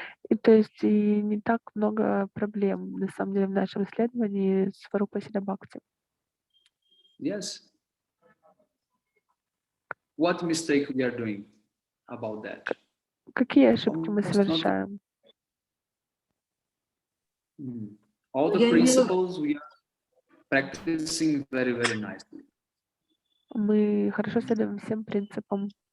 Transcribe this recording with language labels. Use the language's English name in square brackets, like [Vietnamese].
[Russian] И то есть и не так много проблем, на самом деле, в нашем исследовании Сварупа Сидха Бхакти. [English] Yes. What mistake we are doing about that? [Russian] Какие ошибки мы совершаем? [English] All the principles we are practicing very, very nicely. [Russian] Мы хорошо следуем всем принципам.